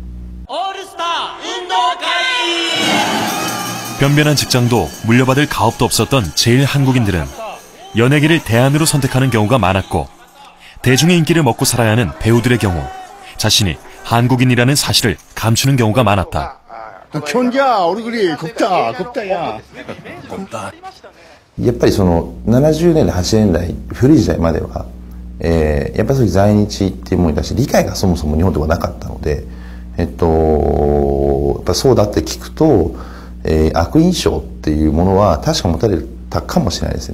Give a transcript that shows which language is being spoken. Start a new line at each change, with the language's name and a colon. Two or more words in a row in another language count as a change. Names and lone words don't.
Korean: 변변한 직장도 물려받을 가업도 없었던 제일 한국인들은 연예계를 대안으로 선택하는 경우가 많았고, 대중의 인기를 먹고 살아야 하는 배우들의 경우 자신이 한국인이라는 사실을 감추는 경우가 많았다. 얼굴이 곱다야.
Japanese: やっぱりその70年代80年代古い時代までは、やっぱりそういう在日っていうものに対して理解がそもそも日本ではなかったので、やっぱそうだって聞くと、悪印象っていうものは確か持たれたかもしれないですね。